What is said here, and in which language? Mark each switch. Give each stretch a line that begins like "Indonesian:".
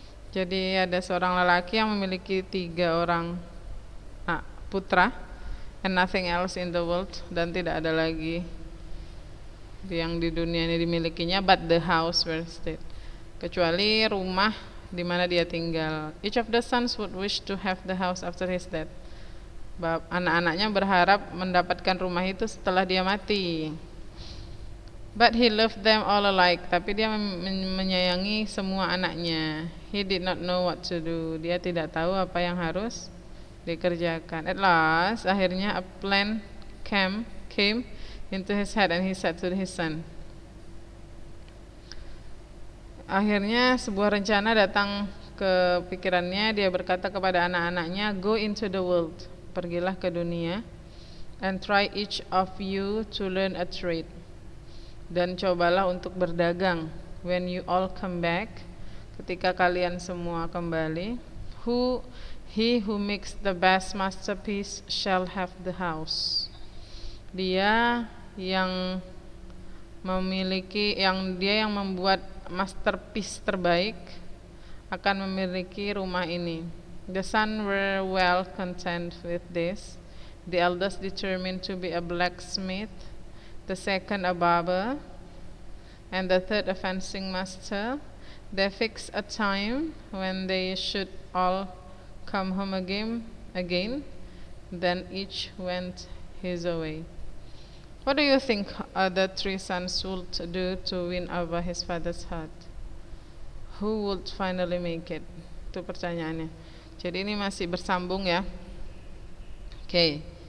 Indonesian: Jadi ada seorang lelaki yang memiliki 3 orang putra,
English: and nothing else in the world,
Indonesian: dan tidak ada lagi yang di dunia ini dimilikinya,
English: but the house where he stayed,
Indonesian: kecuali rumah di mana dia tinggal.
English: Each of the sons would wish to have the house after his death.
Indonesian: Anak-anaknya berharap mendapatkan rumah itu setelah dia mati.
English: But he loved them all alike.
Indonesian: Tapi dia menyayangi semua anaknya.
English: He did not know what to do.
Indonesian: Dia tidak tahu apa yang harus dikerjakan.
English: At last,
Indonesian: akhirnya
English: a plan came into his head, and he said to his son.
Indonesian: Akhirnya sebuah rencana datang ke pikirannya. Dia berkata kepada anak-anaknya,
English: go into the world.
Indonesian: Pergilah ke dunia,
English: and try each of you to learn a trade.
Indonesian: Dan cobalah untuk berdagang.
English: When you all come back,
Indonesian: ketika kalian semua kembali,
English: he who makes the best masterpiece shall have the house.
Indonesian: Dia yang membuat masterpiece terbaik akan memiliki rumah ini.
English: The sons were well content with this. The eldest determined to be a blacksmith, the second a barber, and the third a fencing master. They fixed a time when they should all come home again. Then each went his way. What do you think the 3 sons would do to win over his father's heart? Who would finally make it?
Indonesian: Itu pertanyaannya. Jadi ini masih bersambung ya. Oke.